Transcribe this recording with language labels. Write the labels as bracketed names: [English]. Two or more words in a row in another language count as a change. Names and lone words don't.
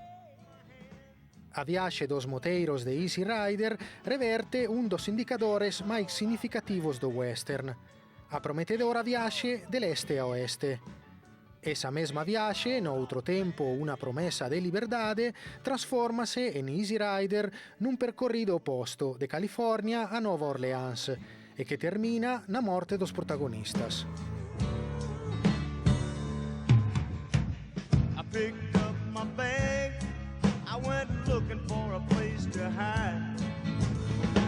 [Galician] A viaxe dos moteiros de Easy Rider reverte un dos indicadores máis significativos do western, a prometedora viaxe de leste a oeste. Esa mesma viaxe, noutro tempo unha promesa de liberdade, transfórmase en Easy Rider nun percorrido oposto de California a Nova Orleans e que termina na morte dos protagonistas. [English] Picked up my bag, I went looking for a place to hide.